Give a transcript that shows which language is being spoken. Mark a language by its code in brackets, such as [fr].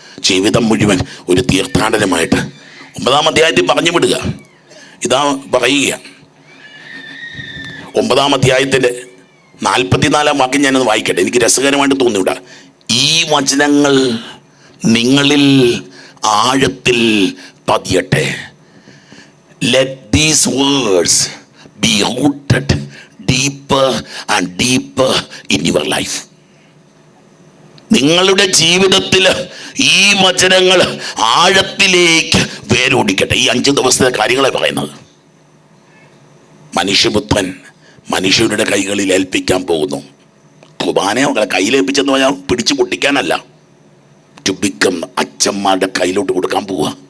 [ml] ജീവിതം മുഴുവൻ ഒരു തീർത്ഥാടനമായിട്ട് 9-ാം അധ്യായത്തിൽ പറഞ്ഞു വിടുക. ഇതാ പറയുക, 9-ാം അധ്യായത്തിൻ്റെ 44-ാം വാക്യം ഞാനത് വായിക്കട്ടെ, എനിക്ക് രസകരമായിട്ട് തോന്നിവിടാ. ഈ വചനങ്ങൾ നിങ്ങളിൽ ആഴത്തിൽ പതിയട്ടെ. [en] Let these words be rooted deeper and deeper in your life. [ml] നിങ്ങളുടെ ജീവിതത്തിൽ ഈ വചനങ്ങൾ ആഴത്തിലേക്ക് വേരോടിക്കട്ടെ. ഈ 5 ദിവസത്തെ കാര്യങ്ങളെ പറയുന്നത്. മനുഷ്യപുത്രൻ മനുഷ്യരുടെ കൈകളിൽ ഏൽപ്പിക്കാൻ പോകുന്നു. കുർബാനയെ മക്കളെ കയ്യിലേൽപ്പിച്ചെന്ന് പറഞ്ഞാൽ പിടിച്ചു പൊട്ടിക്കാനല്ല, [en] to become, [ml] അച്ഛന്മാരുടെ കയ്യിലോട്ട് കൊടുക്കാൻ പോവുക.